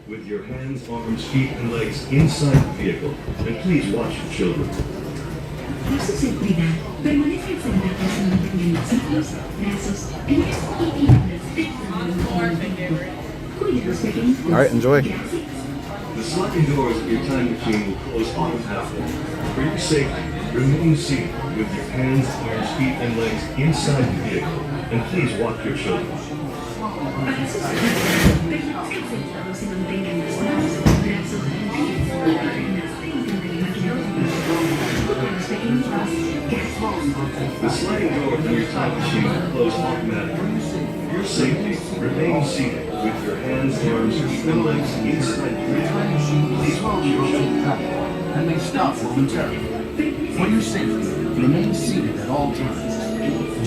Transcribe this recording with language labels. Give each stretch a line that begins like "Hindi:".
English: with your hands, arms, feet, and legs inside the vehicle, and please watch your children.
Spanish: Para su seguridad, permanezcan sentados y mantengan los ojos, brazos, pies y piernas dentro. Cuide los pequeños.
English: All right, enjoy. The sliding doors of your time machine will close automatically. For your safety, remain seated with your hands, arms, feet, and legs inside the vehicle, and please watch your children.
Spanish: Para su seguridad, permanezcan sentados y mantengan los ojos, brazos, pies y piernas dentro del maquinón. Cuide los pequeños.
English: The sliding door of your time machine will close automatically. For your safety, remain seated with your hands, arms, feet, and legs inside the vehicle. Please watch your children. And may stop momentarily. For your safety, remain seated at all times.